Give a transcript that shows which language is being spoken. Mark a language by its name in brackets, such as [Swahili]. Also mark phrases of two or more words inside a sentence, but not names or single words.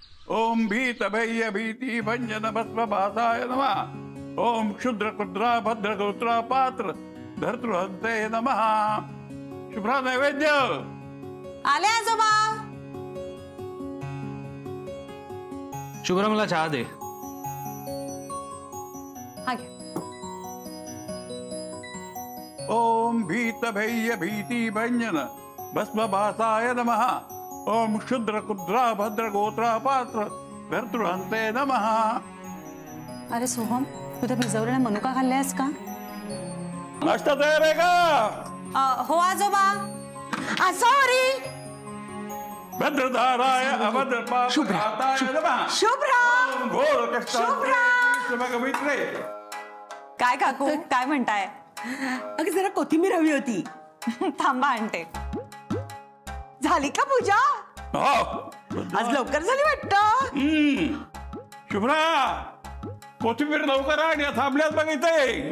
[Sanskrit] ओम भीत भय्य भीति भंजन भस्म भासाय नमः। ओम क्षुद्र कुद्रा भद्र गोत्रा पात्र धर्तृहंते नमः। [Marathi] शुभ्रा नैवेद्य आले आजोबा। शुभ्रा मला चहा दे। हा घे। [Sanskrit] ओम भीत भय्य भीति भंजन भस्म भासाय नमः। ओम क्षुद्र कुद्रा भद्र गोत्रा पात्र धर्तृहंते नमः। [Marathi] अरे सोहम, तू त्या भिजवलेल्या मनुका खाल्ल्यास का? नाश्ता तयार आहे का? हो आजोबा। सॉरी। [Sanskrit] भद्रधाराय अभद्र पापघाताय नमः। [Marathi] शुभ्रा [Sanskrit] ओम घोर कष्टाय [Marathi] काय काकू, काय म्हणताय? अगं जरा कोथिंबीर हवी होती। थांबा आणते। झाली का पूजा? आज लवकर झाली वाटतं। शुभ्रा कोथिंबीर लवकर आणि थांबल्यात बघितय।